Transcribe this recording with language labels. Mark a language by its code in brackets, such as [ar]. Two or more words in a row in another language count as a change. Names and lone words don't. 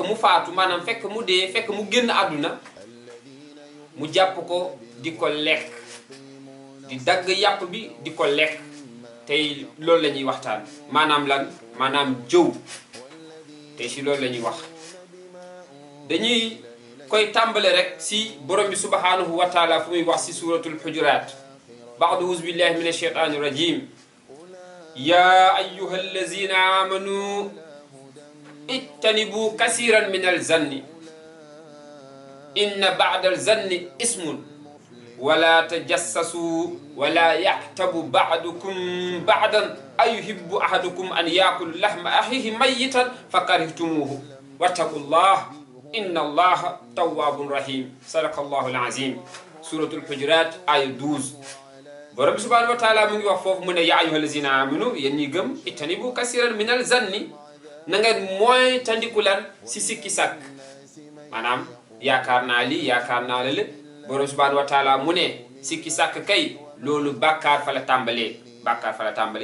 [wo] mu faatu maanaam fekk mu dee fekk mu génn àdduna mu jàpp ko di ko lekk di dagg yàpp bi di ko lekk tey loolu la ñuy waxtaan maanaam lan maanaam jëw tey si loolu la ñuy wax dañuy koy tàmbale rek si borom bi [ar] سبحانه وتعالى [wo] fu muy wax si suratul hujurat [ar] بعد أعوذ بالله من الشيطان الرجيم يا أيها الذين آمنوا اجتنبوا كثيرا من الظن إن بعض الظن إثم ولا تجسسوا ولا يعتب بعضكم بعضا أيحب أحدكم أن يأكل لحم أخيه ميتا فكرهتموه واتقوا الله إن الله تواب رحيم صدق الله العظيم سورة الحجرات آية 12 [wo] borom [ar] سبحانه وتعالى [wo] mu ngi wax foofu mu ne [ar] يا أيها الذين آمنوا [wo] yéen ñi gëm [ar] اجتنبوا كثيرا من الظن [wo] na ngeen mooy tandiku lan si sikki sàkk maanaam yaakaar naa lii yaakaar naa la lépp borom [ar] سبحانه وتعالى [wo] mu ne sikki sàkk kay loolu bàkkaar fa la tàmbalee